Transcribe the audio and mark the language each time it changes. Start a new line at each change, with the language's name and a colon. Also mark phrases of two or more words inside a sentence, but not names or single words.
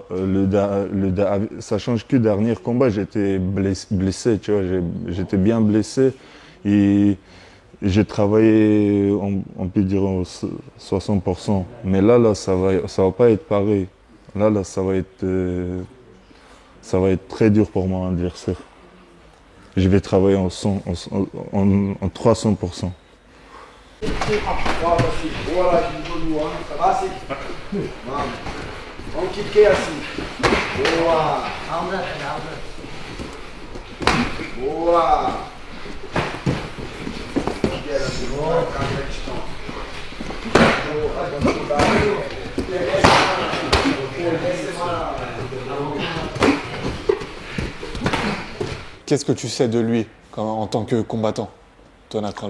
French: Ça change que dernier combat, j'étais blessé, tu vois, j'étais bien blessé et j'ai travaillé, on peut dire, 60%. Mais là, ça va pas être pareil. Là, ça va être très dur pour mon adversaire. Je vais travailler en 300%.
Portuguese: Boa, Luan. Assim. Vamos. Vamos quiquer assim. Boa. Boa.
French: Qu'est-ce que tu sais de lui en tant que combattant, Tonakral?